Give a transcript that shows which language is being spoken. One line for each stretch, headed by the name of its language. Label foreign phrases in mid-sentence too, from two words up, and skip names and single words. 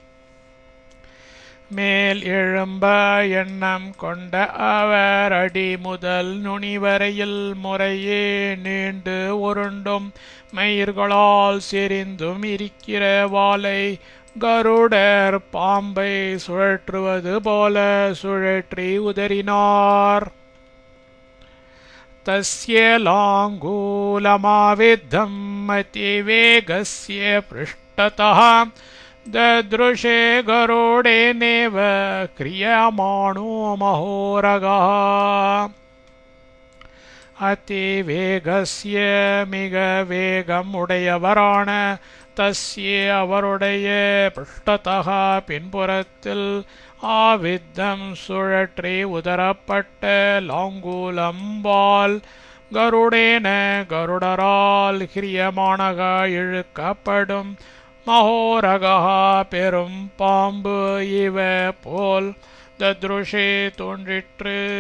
Tamil: மேல் எழும்ப எண்ணம் கொண்ட அவர் அடி முதல் நுனி வரையில் முறையே நீண்டு உருண்டும் மயிர்களால் செறிந்தும் இருக்கிற வாலை கருடர் பாம்பை சுழற்றுவது போல சுழற்றி உதறினார்.
Sanskrit: तस्य लाङ्गूलमाविद्धम् अतिवेगस्य पृष्ठतः ददृशे गरुडेनेव क्रियमाणो महोरगः
Tamil: அதிவேகஸ்ய மிக வேகம் உடையவரான தஸ்ய அவருடைய பிருஷ்டதः பின்புறத்தில் ஆவித்தம் சுழற்றி உதரப்பட்ட லாங்கூலம் வால் கருடேன கருடரால் கிரியமானக இழுக்கப்படும் மகோரகா பெரும் பாம்பு இவ போல் தத்ருஷே தோன்றிற்று.